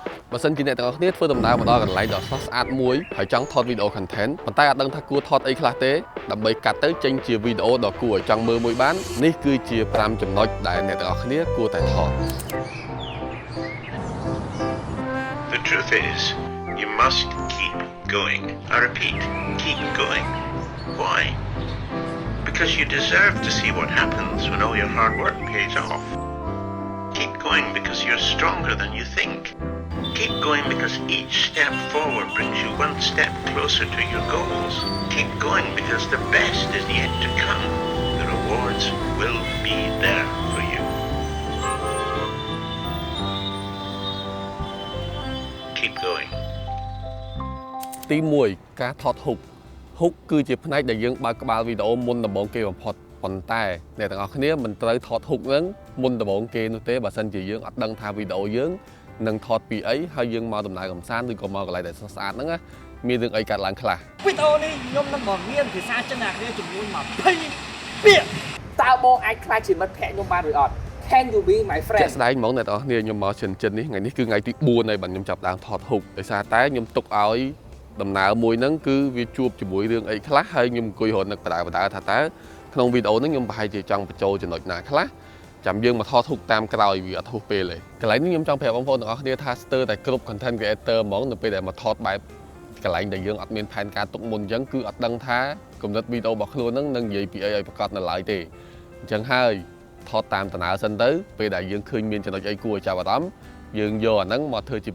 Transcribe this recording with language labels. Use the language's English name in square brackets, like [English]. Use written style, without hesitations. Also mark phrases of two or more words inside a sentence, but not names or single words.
[Khmer] បើសិនជាអ្នកទាំងអស់គ្នាធ្វើដំណើរមកដល់កន្លែងដ៏ស្រស់ស្អាតមួយហើយចង់ថតវីដេអូ content ប៉ុន្តែអត់ដឹងថាគួរថតអីខ្លះទេដើម្បីកាត់ទៅចេញជាវីដេអូដ៏គួរឲ្យចង់មើលមួយបាននេះគឺជា5ចំណុចដែលអ្នកទាំងអស់គ្នាគួរតែថត [English] The truth is, you must keep going. I repeat, keep going. Why? Because you deserve to see what happens when all your hard work pays off. Keep going because you're stronger than you think. Keep going because each step forward brings you one step closer to your goals. Keep going because the best is yet to come. The rewards will be there for you. Keep going. [Khmer] ទី1ការថតហុកគឺជាផ្នែកដែលយើងបើកក្បាលវីដេអូមុនដំបូងគេបំផុតប៉ុន្តែអ្នកទាំងអស់គ្នាមិនត្រូវថតហុកហ្នឹងមុនដំបូងគេនោះទេបើសិនជាយើងអត់ដឹងថាវីដេអូយើងនឹងថតពីអីហើយយើងមកដំណើរកម្សាន្តឬក៏មកកន្លែងដែលស្រស់ស្អាតហ្នឹងណាមានរឿងអីកើតឡើងខ្លះ វីដេអូនេះខ្ញុំនឹងបង្រៀនភាសាចិនអ្នកគ្នាចំនួន20ពាក្យតើបងអាចខ្លាចជាមិត្តភក្តិខ្ញុំបានឬអត់ [English] Can you be my friend [Khmer] ជាក់ស្ដែងហ្មងអ្នកទាំងអស់គ្នាខ្ញុំមកចិននេះថ្ងៃនេះគឺថ្ងៃទី4ហើយបាទខ្ញុំចាប់ដើមថតហុកដោយសារតែខ្ញុំទុកឲ្យដំណើរមួយហ្នឹងគឺវា ជួបជាមួយរឿងអីខ្លះហើយខ្ញុំអង្គុយរត់នឹកបដាថាតើក្នុងវីដេអូហ្នឹងខ្ញុំប្រហែលជាចង់បញ្ចូលចំណុចណាខ្លះចាំយើងមកថតហុកតាមក្រោយវាអត់ហួសពេលទេកន្លែងនេះខ្ញុំចង់ប្រាប់បងប្អូនទាំងអស់គ្នាថាស្ទើរតែគ្រប់ [English] content creator [Khmer] ហ្មងនៅពេលដែលមកថតបែបកន្លែងដែលយើងអត់មានផែនការទុកមុនអញ្ចឹងគឺអត់ដឹងថាគំនិតវីដេអូរបស់ខ្លួនហ្នឹងនឹងនិយាយពីអីឲ្យប្រកបនៅឡើយទេអញ្ចឹងហើយថតតាមដំណើរសិនទៅពេលដែលយើងឃើញមានចំណុចអីគួរឲ្យចាប់អារម្មណ៍យើងយកអាហ្នឹងមកធ្វើជា